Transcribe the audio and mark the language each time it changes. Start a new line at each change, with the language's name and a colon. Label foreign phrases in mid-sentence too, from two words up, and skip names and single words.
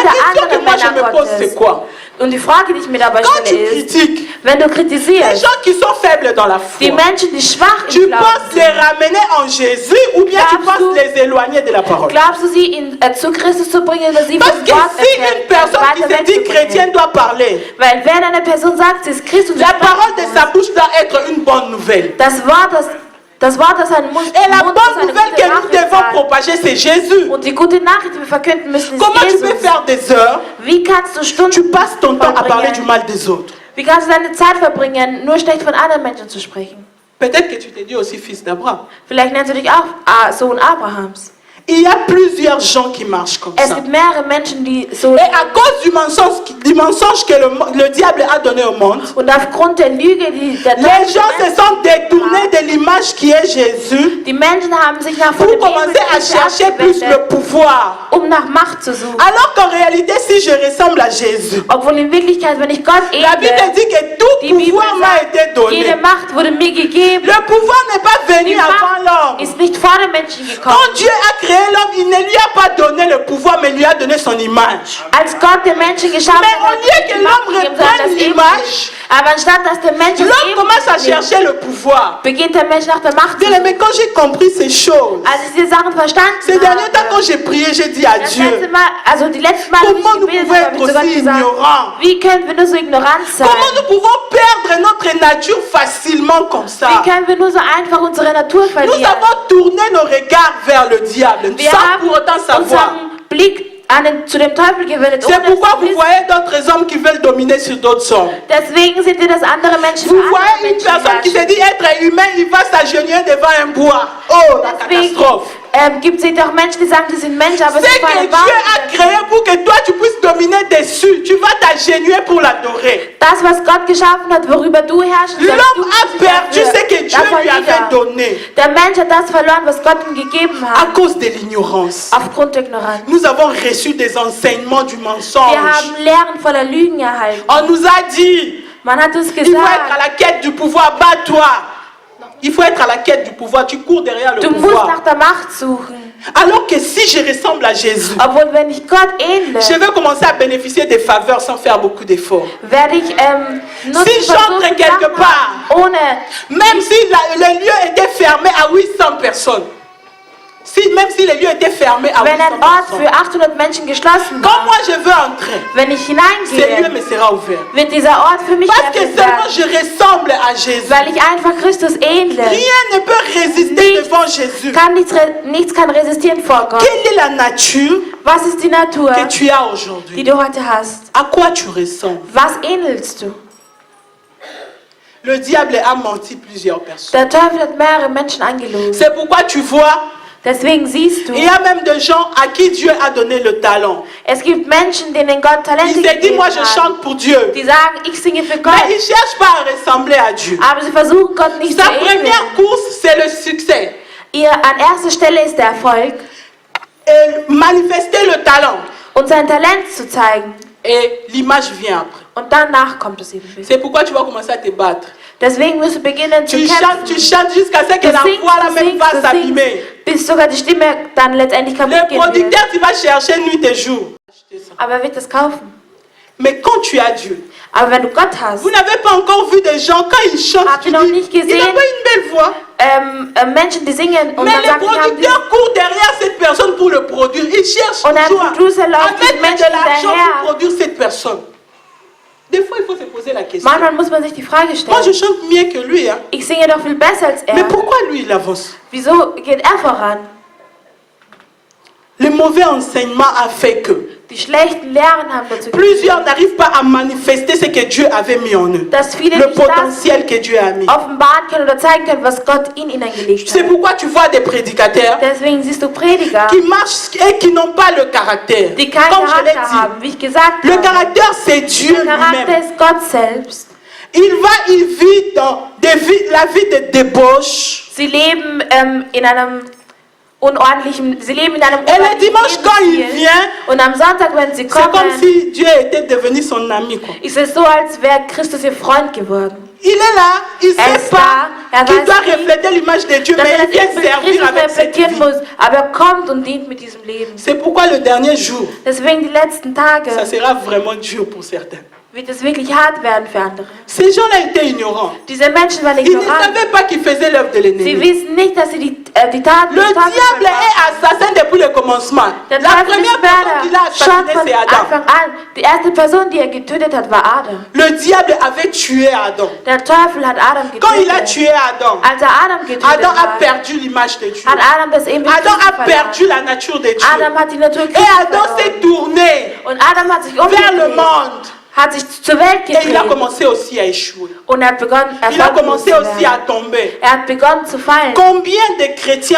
French: La
German: er
French: question que
German: andere
French: moi je
German: Männer
French: me pose, c'est
German: Gottes.
French: quoi?
German: Und die Frage, die ich mir dabei
French: Quand tu
German: stelle, ist,
French: critiques
German: wenn du
French: les
German: kritisierst,
French: gens qui sont faibles dans la
German: die
French: foi,
German: Menschen, die schwach im
French: tu
German: Glauben
French: penses les
German: sind,
French: ramener en Jésus ou bien tu
German: Glaubst
French: penses
German: du-
French: les éloigner de la parole?
German: glaubst du, sie zu Christus zu bringen oder sie
French: Parce
German: vom
French: que
German: Wort
French: si une personne qui se dit chrétienne doit parler,
German: Weil wenn eine Person sagt, sie ist Christus,
French: la parole de sa bouche doit être une bonne nouvelle.
German: das Wort aus seinem Mund,
French: Et la
German: Mund ist
French: bonne
German: eine
French: nouvelle
German: gute
French: que nous
German: Nachricht
French: devons
German: sein.
French: propager, c'est Jésus.
German: Und die gute Nachricht, die wir verkünden müssen, ist
French: Comment tu peux
German: Jesus.
French: faire des heures?
German: Wie kannst du
French: Tu
German: Stunden
French: passes ton temps à parler du
German: verbringen?
French: mal des autres.
German: Wie kannst du deine Zeit verbringen, nur schlecht von anderen Menschen zu sprechen?
French: Peut-être que tu te dis aussi fils d'Abraham.
German: Vielleicht nennst du dich auch Sohn Abrahams.
French: Il y a plusieurs gens qui marchent comme ça.
German: Es gibt mehrere Menschen, die so.
French: Et à cause du mensonge que le diable a donné au monde,
German: Und aufgrund der Lüge, die der
French: les gens se sont détournés de l'image qui est Jésus
German: Die Menschen haben sich nach
French: pour commencer à chercher plus le pouvoir.
German: Nach Macht zu suchen.
French: Alors qu'en réalité, si je ressemble à Jésus,
German: Obwohl in Wirklichkeit, wenn ich Gott
French: la Bible dit que tout pouvoir m'a été donné.
German: jede Macht wurde mir gegeben.
French: Le pouvoir n'est pas venu
German: Die
French: avant l'homme.
German: Macht ist nicht vor den Menschen gekommen.
French: Quand Dieu a créé l'homme, il ne lui a pas donné le pouvoir, mais lui a donné son image.
German: Als Gott den Menschen geschaffen
French: Mais au
German: hat,
French: lieu que l'homme reprenne l'image,
German: aber anstatt dass der Mensch
French: l'homme commence à chercher le pouvoir.
German: beginnt der Mensch nach der Macht.
French: Bien, mais quand j'ai compris ces choses,
German: Als ich diese Sachen verstanden
French: ces derniers temps
German: habe,
French: quand j'ai prié, j'ai dit à
German: das
French: Dieu,
German: letzte Mal, also die letzten Mal,
French: comment nous
German: wie ich
French: pouvons
German: gebetet habe,
French: être
German: habe ich
French: aussi
German: zu Gott gesagt,
French: ignorants?
German: wie können wir nur so ignorant sein?
French: Comment nous pouvons perdre notre nature facilement comme ça?
German: Wie können wir nur so einfach unsere Natur
French: Nous
German: verlieren?
French: avons tourné nos regards vers le diable,
German: Wir
French: sans
German: haben
French: pour autant savoir.
German: unseren Blick zu dem Teufel gewendet.
French: C'est pourquoi vous voyez d'autres hommes qui veulent dominer sur d'autres hommes.
German: Deswegen sind wir, dass andere Menschen
French: Vous
German: für andere
French: voyez une
German: Menschen
French: personne qui se
German: herrschen.
French: dit être humain, il va s'agenouiller devant un bois. Oh, la
German: Deswegen
French: catastrophe.
German: gibt es auch Menschen, die sagen, sie sind Menschen, aber
French: C'est
German: sie
French: que
German: fallen
French: Dieu a créé pour que toi tu puisses dominer dessus. Tu vas t'agenouiller pour l'adorer.
German: Das, was Gott geschaffen hat, worüber du herrschst,
French: L'homme a perdu ce que Dieu lui avait donné
German: Der Mensch hat das verloren, was Gott ihm gegeben
French: à
German: hat,
French: cause de l'ignorance.
German: aufgrund der Ignoranz.
French: Nous avons reçu des enseignements du
German: Wir
French: mensonge.
German: haben Lehren voller Lügen erhalten.
French: On nous a dit,
German: Man hat uns
French: il faut être
German: gesagt,
French: à la quête du pouvoir, bats-toi. Il faut être à la quête du pouvoir, tu cours derrière le
German: du musst
French: pouvoir.
German: nach der Macht suchen.
French: Alors que si je ressemble à Jésus,
German: Obwohl, wenn ich Gott ähnle,
French: je vais commencer à bénéficier des faveurs sans faire beaucoup d'efforts.
German: werde ich nur
French: Si
German: zu
French: j'entre
German: versuchen,
French: quelque
German: Sachen
French: part,
German: ohne,
French: même si le lieu était fermé à 800 personnes, même si les lieux étaient fermés à
German: wenn 800 ein Ort
French: personnes,
German: für 800 Menschen geschlossen
French: quand
German: war,
French: moi je veux entrer,
German: wenn ich
French: ce lieu
German: hineingehe,
French: me sera ouvert.
German: wird dieser Ort für mich
French: Parce que
German: geöffnet
French: seulement
German: werden,
French: je ressemble à Jésus.
German: weil ich einfach Christus ähnle.
French: Rien ne peut résister devant Jésus.
German: Nichts kann resistieren vor Gott.
French: Quelle est la nature
German: Was ist die Natur,
French: que tu as
German: die
French: aujourd'hui?
German: du heute hast?
French: À quoi tu ressembles?
German: Was ähnelst du?
French: Le diable a menti plusieurs personnes.
German: Der Teufel hat mehrere Menschen angelogen.
French: C'est pourquoi tu vois,
German: Deswegen siehst du,
French: il y a même des gens à qui Dieu a donné le talent.
German: es gibt Menschen, denen Gott Talente
French: Ils se disent,
German: gegeben
French: moi je
German: hat.
French: chante pour Dieu.
German: Die sagen, ich singe für Gott,
French: Mais ils ne cherchent pas à ressembler à Dieu.
German: aber sie versuchen Gott nicht zu
French: Sa
German: ähneln.
French: première course, c'est le succès.
German: An erster Stelle ist der Erfolg
French: Et manifester le talent.
German: und sein Talent zu zeigen.
French: Et l'image vient après.
German: Und danach kommt es eben.
French: C'est pourquoi tu vas commencer à te battre.
German: Deswegen musst du beginnen zu
French: Tu
German: kämpfen.
French: chantes jusqu'à ce que la voix là même va s'abîmer.
German: bis sogar die Stimme dann letztendlich kaputt
French: Le
German: gehen wird.
French: producteur, tu vas chercher nuit et jour.
German: Aber er wird es kaufen.
French: Mais quand tu as Dieu,
German: Aber wenn du Gott hast,
French: vous n'avez pas encore vu des gens, quand ils chantent,
German: Habt
French: tu
German: ihr noch
French: dis,
German: nicht
French: il n'a
German: gesehen?
French: pas une belle voix.
German: Menschen, die singen und
French: Mais
German: dann
French: le
German: sagen, die haben
French: producteur court derrière cette personne pour le produire. Il cherche
German: Und ein
French: toujours à
German: Producer läuft
French: mettre
German: den Menschen
French: de l'argent
German: hinterher.
French: pour produire cette personne. Des fois, il faut se poser la question.
German: Manchmal muss man sich die Frage
French: Moi, je
German: stellen,
French: chante mieux que lui. Hein.
German: ich singe doch viel besser als
French: Mais
German: er.
French: pourquoi lui, il avance?
German: Wieso geht er voran?
French: Le mauvais enseignement a fait que
German: Die schlechten Lehren haben dazu geführt,
French: plusieurs n'arrivent pas à manifester ce que Dieu avait mis en eux.
German: dass viele
French: Le
German: nicht das
French: potentiel que Dieu a mis.
German: offenbaren können oder zeigen können, was Gott in ihnen gelegt
French: C'est
German: hat.
French: pourquoi tu vois des prédicateurs
German: Deswegen siehst du Prediger,
French: qui marchent et qui n'ont pas le caractère.
German: die keinen
French: Comme je l'ai
German: Charakter
French: dit,
German: haben. Wie ich gesagt
French: le
German: habe,
French: caractère c'est Dieu
German: der Charakter
French: lui-même.
German: ist Gott selbst.
French: Il vit dans la vie de débauche.
German: Sie leben in einem sie leben in einem
French: Et le dimanche quand il
German: Lebensstil.
French: vient,
German: Und am Sonntag, wenn sie
French: c'est comme
German: kommen,
French: si Dieu était devenu son ami. Quoi.
German: ist es so, als wäre Christus ihr Freund geworden.
French: Il est là, il ne
German: Er
French: sait
German: ist
French: pas
German: da, er
French: qu'il
German: weiß
French: doit
German: nicht,
French: refléter l'image de Dieu,
German: dass
French: mais
German: er
French: il vient
German: das Bild
French: servir
German: Christus
French: avec cette
German: reflektieren
French: vie.
German: muss, aber er kommt und dient mit diesem Leben.
French: C'est pourquoi le dernier jour,
German: Deswegen die letzten Tage
French: ça sera vraiment dur pour certains.
German: wird es wirklich hart werden für andere.
French: Ces gens-là étaient ignorants.
German: Diese Menschen waren
French: Ils ne
German: ignorant.
French: savaient pas qu'ils faisaient l'œuvre de
German: Sie
French: l'ennemi.
German: wissen nicht, dass sie die Taten
French: Le
German: des Teufels
French: diable
German: verfolgen.
French: est assassin depuis le commencement.
German: Der
French: La
German: Teufel
French: première
German: ist
French: personne qu'il a
German: Mörder. Schon
French: assassiné,
German: von
French: c'est Adam.
German: Anfang an. Die erste Person, die er getötet hat, war Adam.
French: Le diable avait tué Adam.
German: Der Teufel hat Adam
French: Quand il a
German: getötet.
French: tué Adam,
German: Als er Adam getötet
French: Adam a
German: hat,
French: perdu l'image de Dieu.
German: hat Adam das Ebenbild
French: Adam
German: Christi
French: a
German: verloren.
French: perdu la nature de Dieu.
German: Adam hat die Natur
French: Et
German: Christi
French: Adam s'est
German: verloren.
French: tourné
German: Und Adam hat sich
French: vers le
German: umgedreht,
French: monde.
German: hat sich zur Welt
French: Et il a
German: gedreht.
French: commencé aussi à échouer.
German: Und er hat begonnen,
French: Il a
German: erfolglos
French: commencé
German: zu
French: aussi à
German: werden.
French: tomber.
German: Er hat begonnen zu fallen.
French: Combien de chrétiens